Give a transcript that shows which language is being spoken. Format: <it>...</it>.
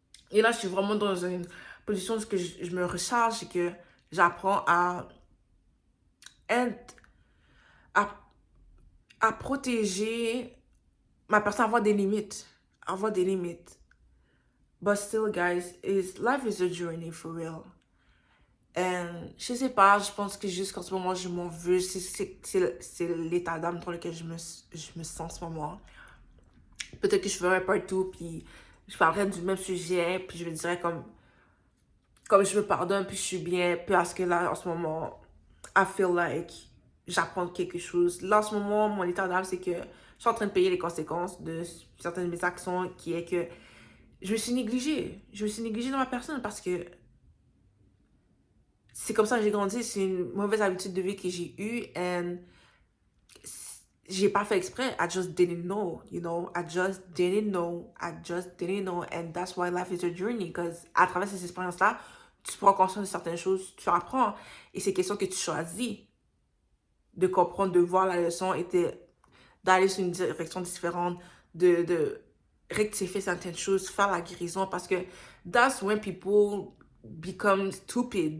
<fr>Et là, je suis vraiment dans une position où je me recharge et que j'apprends être, à, à protéger ma personne, avoir des limites, avoir des limites.</fr> <en>But still, guys, life is a journey for real.</en> <fr>And je sais pas, je pense que jusqu'en ce moment, je m'en veux. C'est l'état d'âme dans lequel je me sens en ce moment. Peut-être que je ferai partout, puis je parlerai du même sujet, puis je me dirais comme je me pardonne, puis je suis bien, parce que là, en ce moment,</fr> <en>I feel like</en> <fr>j'apprends quelque chose. Là, en ce moment, mon état d'âme, c'est que je suis en train de payer les conséquences de certaines de mes actions, qui est que je me suis négligée. Je me suis négligée dans ma personne parce que c'est comme ça que j'ai grandi. C'est une mauvaise habitude de vie que j'ai eue. Et j'ai pas fait exprès.</fr> <en>I just didn't know, you know. I just didn't know. I just didn't know. And that's why life is a journey.</en> <fr>Because à travers ces expériences-là, tu prends conscience de certaines choses, tu apprends. Et c'est question que tu choisis de comprendre, de voir la leçon et d'aller sur une direction différente, de rectifier certaines choses, faire la guérison. Parce que</fr> <en>that's when people become stupid.</en>